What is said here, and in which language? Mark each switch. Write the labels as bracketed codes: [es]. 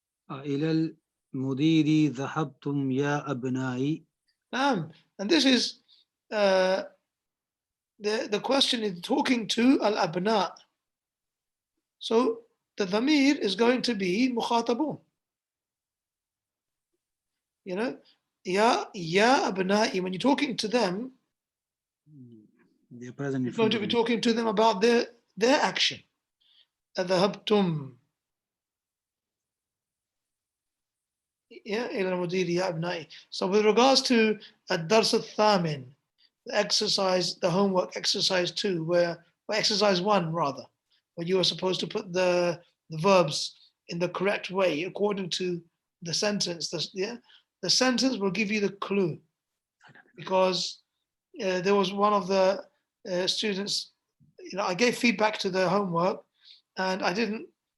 [ar] إلى المدير ذهبتم يا أبنائي. [en] And this is the question is talking to al-abna. So the dhamir is going to be mukhatabun. You know, ya abna'i, when you're talking to them, they're present. You're going to be talking to them about their action. [ar] أذهبتم إلى المدير يا أبنائي. [en] So with regards to الدرس الثامن, the exercise, the homework exercise 2, or exercise 1 rather, where you are supposed to put the verbs in the correct way according to the sentence. The sentence will give you the clue, because there was one of the students, I gave feedback to the homework, and I didn't